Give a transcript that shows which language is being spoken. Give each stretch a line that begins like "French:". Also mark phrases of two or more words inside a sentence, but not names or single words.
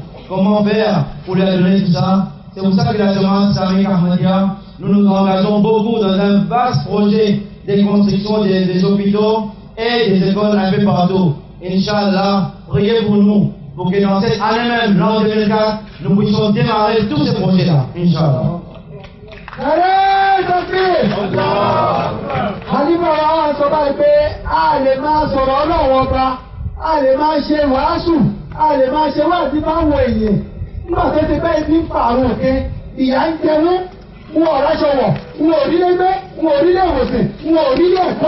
French: Comment faire pour leur donner tout ça? C'est pour ça que la Jamaat Islamique Ahmadiyya, nous nous engageons beaucoup dans un vaste projet de construction des hôpitaux et des écoles un peu partout. Inch'Allah, priez pour nous, pour que dans cette année même, l'an 2004, nous puissions démarrer tous ces projets-là. Inch'Allah. Allez, takbir.
Yoruba: Halifa wa sọ báyìí pé a lè máa sọ̀rọ̀ Ọlọ́run ọba, a lè máa ṣe wàásù, a lè máa ṣe wáàsí fáwọn èèyàn. Nígbà tó ti bẹ́ẹ̀ ti ń fa àwọn òkè, ìyà ń jẹ wọ́n, wọn ò ráṣọ wọ̀, wọn ò rílé gbé, wọn ò rílé ìwòsàn, wọn ò rílé ẹ̀kọ́.